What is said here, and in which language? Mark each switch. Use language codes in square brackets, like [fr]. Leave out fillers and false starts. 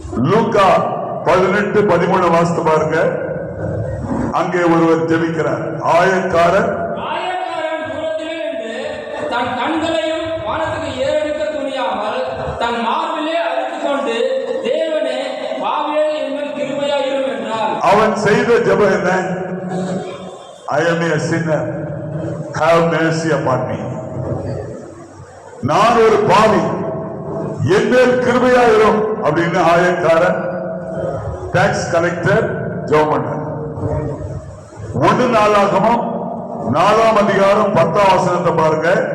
[ta] லூக்கா 18:13 வாசித்து பாருங்க. அங்கே ஒருவர் ஜெபிக்கிறார். ஆயக்காரன் தூரத்திலே நின்று தன் கண்களையும் வானத்துக்கு ஏறெடுக்க துணியாமல் தன் மார்பிலே அழைத்துக் கொண்டு, தேவனே பாவியே என்மேல் கிருபையாயிரும் என்றார். அவன் செய்த ஜெபம் என்ன? [en] I am a sinner, have mercy upon me. [ta] நான் ஒரு பாவி, என் மேல் கிருபையாயிரும் அப்படின்னு ஆயக்காரன், டாக்ஸ் கலெக்டர் ஜெபம் பண்ணார். 1 நாளாகமம் 4ஆம் அதிகாரம் 10ஆம் வசனத்தை பாருங்க.